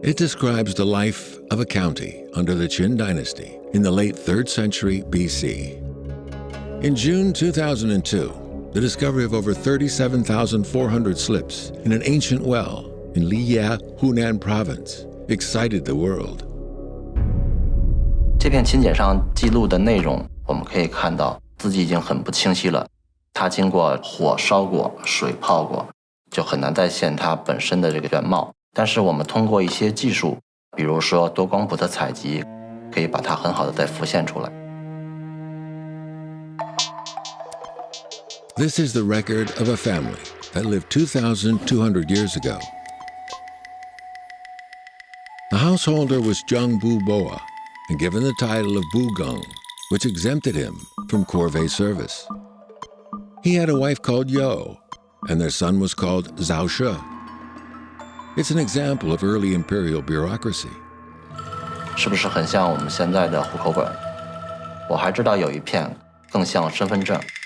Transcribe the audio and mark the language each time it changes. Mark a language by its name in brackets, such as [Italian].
[English] It describes the life of a county under the Qin dynasty in the late 3rd century BC. In June 2002, the discovery of over 37,400 slips in an ancient well in Liye, Hunan Province excited the world. [Chinese] 这片秦简上记录的内容，我们可以看到字迹已经很不清晰了。它经过火烧过、水泡过，就很难再现它本身的这个原貌。但是我们通过一些技术，比如说多光谱的采集，可以把它很好的再浮现出来。 [English] This is the record of a family that lived 2,200 years ago. The householder was Zheng Bu Boa and given the title of Bu Gong, which exempted him from corvée service. He had a wife called Yo, and their son was called Zhao She. It's an example of early imperial bureaucracy. [Chinese] 是不是很像我们现在的户口本？我还知道有一片更像身份证。